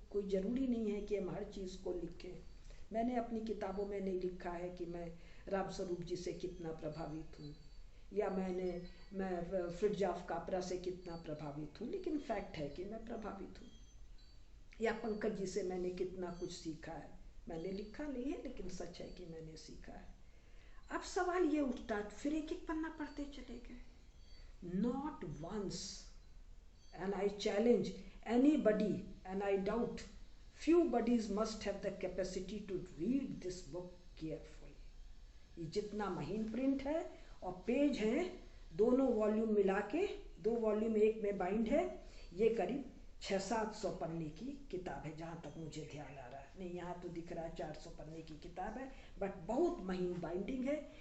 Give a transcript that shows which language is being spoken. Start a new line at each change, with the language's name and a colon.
Hindi: कोई ज़रूरी नहीं है कि हम हर चीज़ को लिखें। मैंने अपनी किताबों में नहीं लिखा है कि मैं राम स्वरूप जी से कितना प्रभावित हूँ, या मैं फ्रिडजाफ कापरा से कितना प्रभावित हूँ, लेकिन फैक्ट है कि मैं प्रभावित हूँ। या पंकज जी से मैंने कितना कुछ सीखा है, मैंने लिखा नहीं है लेकिन सच है कि मैंने सीखा है। अब सवाल ये उठता है, फिर एक एक पन्ना पढ़ते चले गए।
English: Not once, and I challenge anybody, and I doubt few bodies must have the capacity to read this book carefully.
Hindi: ये जितना महीन प्रिंट है और पेज हैं, दोनों वॉल्यूम मिला के, 2 वॉल्यूम एक में बाइंड है, ये करीब 600-700 पन्ने की किताब है जहाँ तक मुझे ध्यान आ रहा है। नहीं, यहाँ तो दिख रहा है 400 पन्ने की किताब है, बट बहुत महीन बाइंडिंग है।